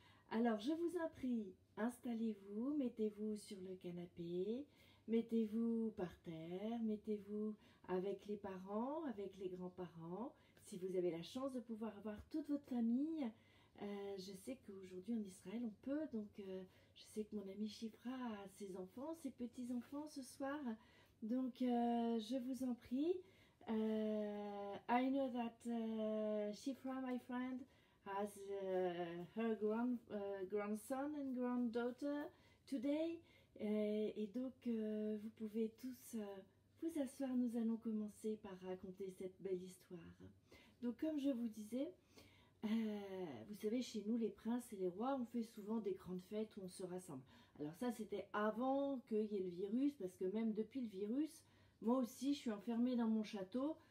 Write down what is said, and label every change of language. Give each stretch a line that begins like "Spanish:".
French: Alors, je vous en prie, installez-vous, mettez-vous sur le canapé, mettez-vous par terre, mettez-vous avec les parents, avec les grands-parents. Si vous avez la chance de pouvoir avoir toute votre famille, je sais qu'aujourd'hui en Israël on peut, donc je sais que mon ami Shifra a ses enfants, ses petits-enfants ce soir. Donc je vous en prie.
English: I know that Shifra, my friend, has her grandson and granddaughter today.
French: Et donc vous pouvez tous vous asseoir, nous allons commencer par raconter cette belle histoire. Donc comme je vous disais, vous savez, chez nous, les princes et les rois, on fait souvent des grandes fêtes où on se rassemble. Alors ça, c'était avant qu'il y ait le virus, parce que même depuis le virus, moi aussi, je suis enfermée dans mon château.